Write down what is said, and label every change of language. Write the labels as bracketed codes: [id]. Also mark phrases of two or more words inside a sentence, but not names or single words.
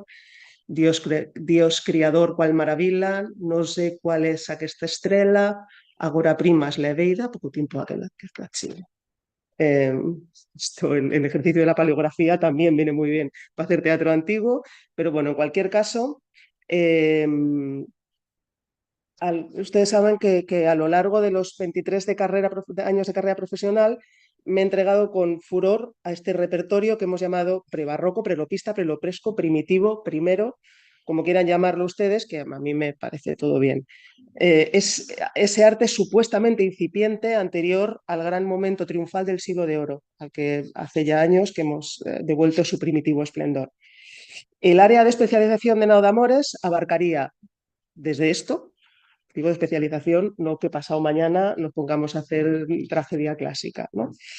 [es] Dios criador cual maravilla, no sé cuál es aquesta estrella, agora primas la veida, poco tiempo aquella que es eh, el ejercicio de la paleografía también viene muy bien para hacer teatro antiguo, pero bueno, en cualquier caso, eh, ustedes saben que a lo largo de los 23 años de carrera profesional me he entregado con furor a este repertorio que hemos llamado prebarroco, prelopista, prelopresco, primitivo, primero, como quieran llamarlo ustedes, que a mí me parece todo bien. Es ese arte supuestamente incipiente anterior al gran momento triunfal del siglo de oro, al que hace ya años que hemos devuelto su primitivo esplendor. El área de especialización de Nao de Amores abarcaría desde esto, digo de especialización, no que pasado mañana nos pongamos a hacer tragedia clásica, ¿no?